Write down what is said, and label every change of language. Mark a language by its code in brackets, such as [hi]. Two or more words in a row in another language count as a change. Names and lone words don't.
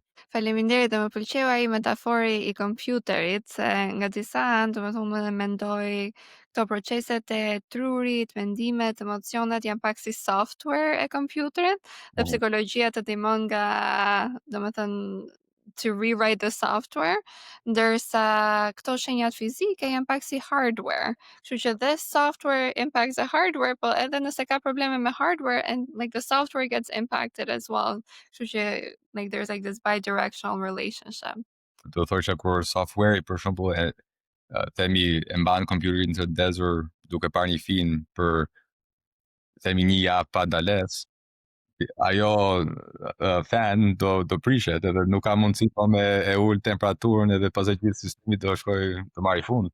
[sq] Faleminderit, dhe më pëlqeu ai metafori i kompjuterit, se nga disa anë, domethënë më mendoj këto proceset e trurit, mendimet, emocionet janë pak si software e kompjuterit, dhe psikologjia të ndihmon nga, domethënë, [en] to rewrite the software, [sq] ndërsa këto shenjat fizike janë pak si hardware. Kështu që [en] this software impacts the hardware, [sq] po edhe nëse ka probleme me hardware, [en] and like the software gets impacted as well. [sq] Kështu që [en] like there's like this bi-directional relationship. [sq] Do thoshë kur software për shembull themi e mban kompjuterin të ndezur duke parë një film për themi një javë pa dalës, ajo fan do prishet, edhe nuk ka mundësi po me e ul temperaturën, edhe pastaj gjithë sistemi do shkojë të marrë fund.